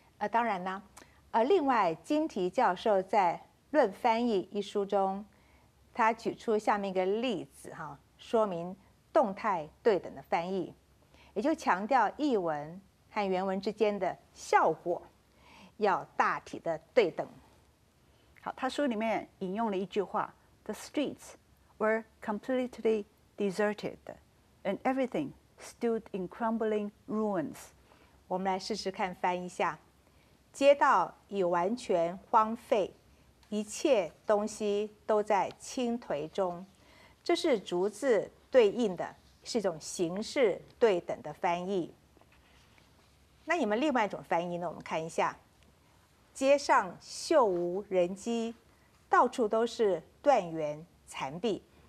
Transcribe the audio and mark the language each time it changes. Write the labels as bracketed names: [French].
[Chinese] 当然呢，另外金提教授在《论翻译》一书中，他举出下面一个例子说明动态对等的翻译，也就强调译文和原文之间的效果要大体的对等。好，他书里面引用了一句话 [English] ：“The streets were completely deserted, and everything stood in crumbling ruins。” [Chinese] 我们来试试看翻译一下：街道已完全荒废，一切东西都在倾颓中。这是逐字对应的，是一种形式对等的翻译。那你们另外一种翻译呢？我们看一下。街上锈无人迹，到处都是断垣残壁。